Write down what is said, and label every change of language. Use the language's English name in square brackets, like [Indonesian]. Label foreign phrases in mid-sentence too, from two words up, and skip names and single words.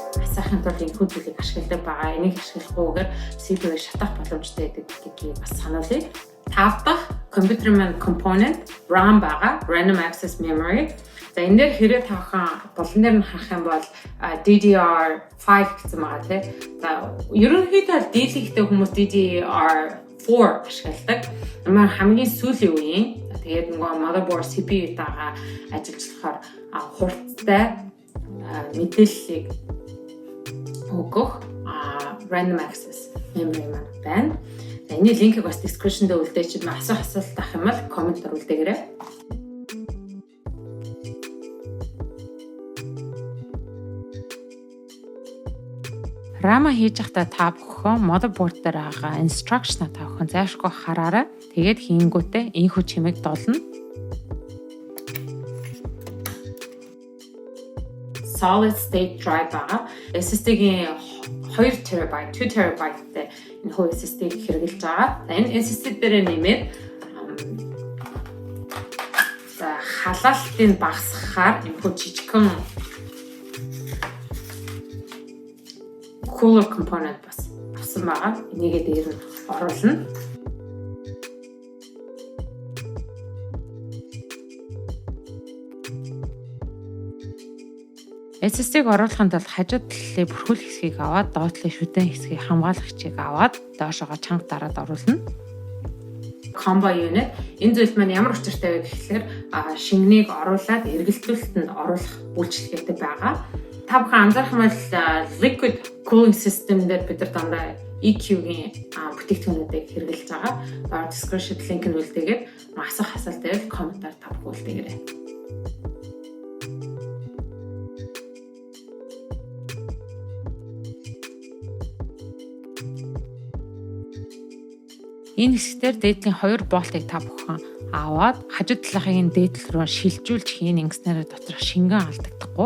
[Mongolian] сайхан тул энэ зүйлийг ашигладаг байгаа. Энийг ашиглахгүйгээр CPU-г шатах боломжтой гэдэг гэдгийг бас сануулъя. 5 дахь [English] computer component RAM [Mongolian] байгаа. [English] Random access memory. [Mongolian] За энэ дээр хэрэг тавхан болон дээр нь харах юм бол DDR5 гэсэн байгаа тийм. За ерөнхийдөө дийлэгтэй хүмүүс DDR4 ашигладаг. Ямар хамгийн сүүлийн үеийн тэгээд нөгөө motherboard CPU-тайгаа ажиллахаар хурдтай мэдээллийг өгөх [English] random access memory [Mongolian] маань байна. Эний линкийг бас description дээр үлдээч асуулт авах юм бол коммент оруулдагаарай. RAM хийж байхдаа та бүхэн motherboard дээр байгаа instruction та бүхэн зайлшгүй хараарай. Тэгээд хийнгүүтээ энэхүү чимээг долно. [English] Solid state drive байгаа. [Mongolian] SSD-гийн 2 TB, 2 TB-тэй энэхүү SSD-г хэрэгжилж байгаа. За энэ SSD дээр нэмээд халаалтыг багасгахаар энэхүү жижигхэн [English] cooler component [Mongolian] бас авсан байгаа. Энийг дээр нь оруулна. SSD-г оруулахын тулд хажуу талын бүрхүүл хэсгийг аваад доотлын шүдэн хэсгийг хамгаалагчийг аваад доошоогоо чанга дараад оруулна. Combo unit энэ зүйл маань ямар учиртай вэ гэхээр шингэнийг оруулаад эргэлтүүлэлтэнд оруулах үйлчилгээтэй байгаа. Та бүхэн анзаарах юм бол [English] liquid cooling system [Mongolian] дээр бид нар дандаа EQ-гийн бүтээгдэхүүнүүдийг хэрэгжилж байгаа. Доор [English] description link [Mongolian] нь үлдээгээд асуулт байвал комментаар та бүхэн үлдээгээрэй. Энэ хэсгээр дээдлийн 2 болтыг та бүхэн аваад хажуу талынхын дээдл рүү шилжүүлж хийн ингэснээр доторх шингэн алдагдахгүй.